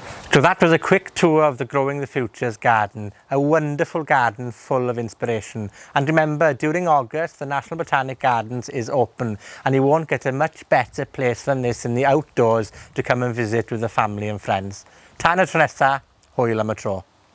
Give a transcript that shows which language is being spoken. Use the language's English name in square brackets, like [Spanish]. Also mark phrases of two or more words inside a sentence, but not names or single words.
[English] So that was a quick tour of the Growing the Futures garden, a wonderful garden full of inspiration. And remember, during August, the National Botanic Gardens is open, and you won't get a much better place than this in the outdoors to come and visit with the family and friends. [Welsh] Tan y tro nesa, hwyl am y tro.